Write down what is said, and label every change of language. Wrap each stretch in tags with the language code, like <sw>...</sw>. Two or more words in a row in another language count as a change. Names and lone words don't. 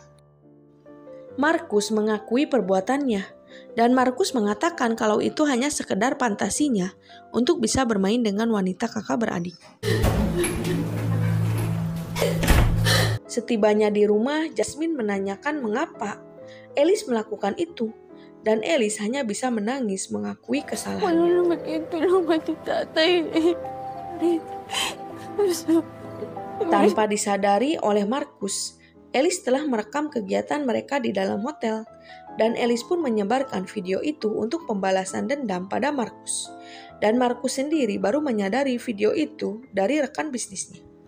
<id>Markus mengakui perbuatannya dan Markus mengatakan kalau itu hanya sekedar fantasinya untuk bisa bermain dengan wanita kakak beradik. Setibanya di rumah, Jasmine menanyakan mengapa Alice melakukan itu dan Alice hanya bisa menangis mengakui kesalahan.</id> <tl>Wala naman yung tulungan ni tatay.</tl> <id>Tanpa disadari oleh Markus, Alice telah merekam kegiatan mereka di dalam hotel dan Alice pun menyebarkan video itu untuk pembalasan dendam pada Markus. Dan Markus sendiri baru menyadari video itu dari rekan bisnisnya.</id>